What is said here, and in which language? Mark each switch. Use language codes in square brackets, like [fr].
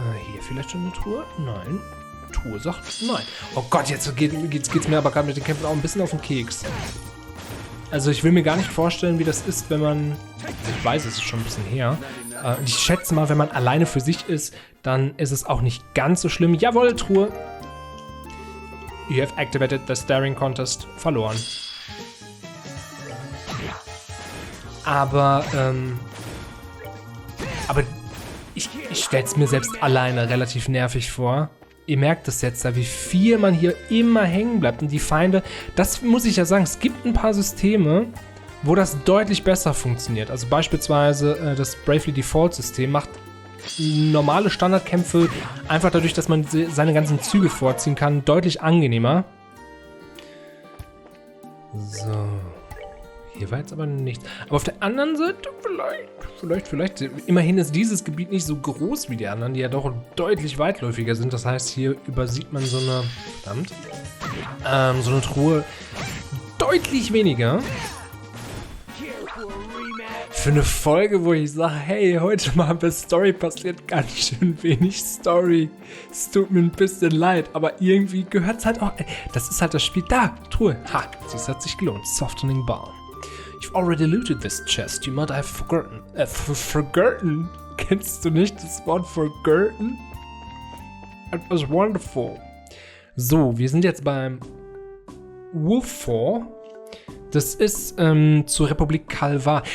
[de] Hier vielleicht schon eine Truhe? Nein. Truhe sagt nein. Oh Gott, jetzt geht's mir aber gerade mit den Kämpfen auch ein bisschen auf den Keks. Also ich will mir gar nicht vorstellen, wie das ist, wenn man... Ich weiß, es ist schon ein bisschen her. Und ich schätze mal, wenn man alleine für sich ist, dann ist es auch nicht ganz so schlimm. Jawohl, Truhe. [en] You have activated the staring contest. [de] Verloren. Aber ich stelle es mir selbst alleine relativ nervig vor. Ihr merkt es jetzt da, wie viel man hier immer hängen bleibt. Und die Feinde, das muss ich ja sagen, es gibt ein paar Systeme, wo das deutlich besser funktioniert. Also beispielsweise das Bravely Default System macht normale Standardkämpfe einfach dadurch, dass man seine ganzen Züge vorziehen kann, deutlich angenehmer. So. Hier war jetzt aber nichts. Aber auf der anderen Seite vielleicht. Immerhin ist dieses Gebiet nicht so groß wie die anderen, die ja doch deutlich weitläufiger sind. Das heißt, hier übersieht man so eine, so eine Truhe deutlich weniger. Für eine Folge, wo ich sage, hey, heute mal bei Story passiert ganz schön wenig Story. Es tut mir ein bisschen leid, aber irgendwie gehört es halt auch. Das ist halt das Spiel. Da, Truhe. Ha, das hat sich gelohnt. Softening Bar. [en] You've already looted this chest. You might have forgotten. Forgotten? [de] Kennst du nicht das Wort forgotten? [en] It was wonderful. [de] So, wir sind jetzt beim Wolf. Das ist zur Republik Kalvar.